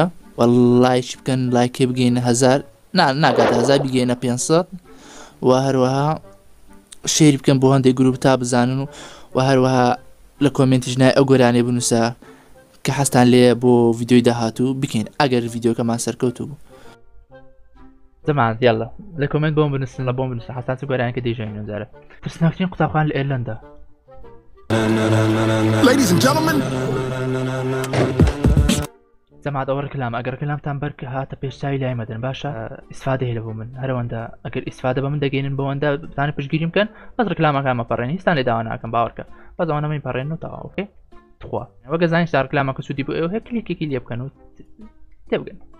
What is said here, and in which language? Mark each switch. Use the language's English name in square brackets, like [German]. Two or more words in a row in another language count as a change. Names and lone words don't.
[Central Kurdish] لایک بکەن لایکێ بگەینە 1000 ناگات 1000 بگەینە 500 و هەروەها شێری بکەن بۆ هەندێک گروپ تا بزانن و هەروەها لە کۆمنتیش نای ئەو گۆرانێ بنووسە کە حەستان لێ بۆ ڤیدیۆی داهاتوو بکەین ئەگەر ڤیدیۆکەمان سەرکەوتوو بوو زەمانەت یاڵە لە کۆمنت بۆم بنووسن لە بۆم بنووسە حەستان چ گۆرانەکە دەیژێنن جارە ترسناکترین قوتابخانە لە ئێرلەندە [English] Ladies and gentlemen [Central Kurdish] زەمات ئەوە ڕکلام ئەگەر کلامتان بەرکە هاتە پێشچاوی لای مەدەن باشە ئیسفادە هەیە لە بۆ من هەرەوەندە ئەگەر ئیسفادە بە من دەگەینن بەوەندە بتانە پشتگیری بکەن بەس ڕکلامەکان مەپەڕێن هیچتان لێ داوا ناکەم باوەڕکە بەس ئەوانە من پەڕێن و تەواو ئۆکێ تخوا وەگە زانیش تا ڕکلامەکە سوودی بۆ ئێوە هەیە کلیکێکی لێ بکەن و تێبگەن